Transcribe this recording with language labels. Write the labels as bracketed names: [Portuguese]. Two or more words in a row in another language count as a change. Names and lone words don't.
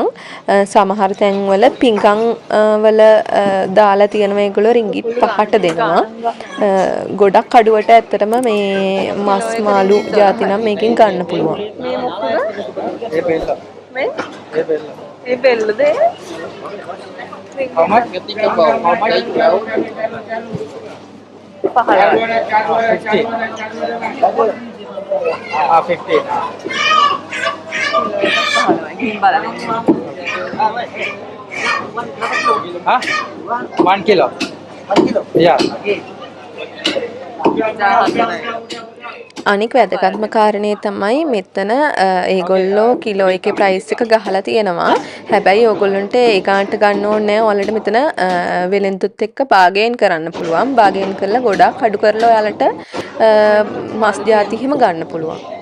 [Sinhala] සමහර තැන්වල පිංකම් වල දාලා තියෙන මේගොල්ලෝ රින්ගිට් 5ට දෙනවා. ගොඩක් කඩුවට ඇත්තටම මේ මස් මාළු ಜಾති නම් මේකෙන් ගන්න පුළුවන්. මේ මොකද? ඒ බෙල්ල. මේ? ඒ බෙල්ල. ඒ බෙල්ලද? How much? Ketika bawa baik jauh. [Malay] 15. 50. 1 kilo. 1 kilo. Iya. [Sinhala] අනික වැදගත්ම කාරණේ තමයි මෙතන ඒගොල්ලෝ කිලෝ එකේ ප්‍රයිස් එක ගහලා තියෙනවා. හැබැයි ඕගොල්ලන්ට ඒ ගානට ගන්න ඕනේ නැහැ. ඔයාලට මෙතන වෙලෙන්තුත් එක්ක බාගේන් කරන්න පුළුවන්. බාගේන් කරලා ගොඩක් අඩු කරලා ඔයාලට මස් ಜಾති හිම ගන්න පුළුවන්.